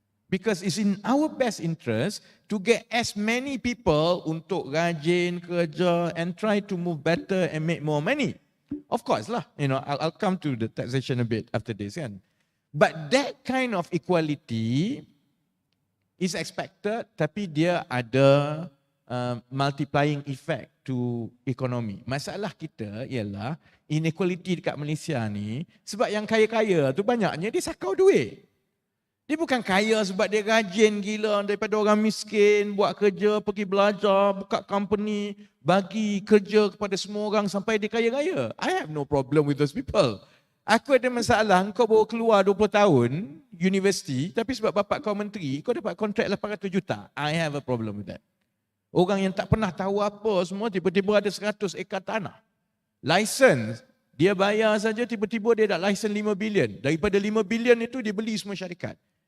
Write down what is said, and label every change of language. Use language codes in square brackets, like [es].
[en] Because it's in our best interest to get as many people [ms] untuk rajin kerja [en] and try to move better and make more money. Of course lah, I'll come to the taxation a bit after this, kan. But that kind of equality is expected, [ms] tapi dia ada multiplying effect [en] to economy. [ms] Masalah kita ialah inequality dekat Malaysia ni, sebab yang kaya-kaya tu banyaknya dia sakau duit. Dia bukan kaya sebab dia rajin gila daripada orang miskin, buat kerja, pergi belajar, buka company, bagi kerja kepada semua orang sampai dia kaya-kaya. [en] I have no problem with those people. [ms] Aku ada masalah, kau baru keluar 20 tahun, universiti, tapi sebab bapak kau menteri, kau dapat kontrak 800 juta. [en] I have a problem with that. [ms] Orang yang tak pernah tahu apa semua, tiba-tiba ada 100 ekar tanah. License, dia bayar saja, tiba-tiba dia dah license 5 bilion. Daripada 5 bilion itu, dia beli semua syarikat.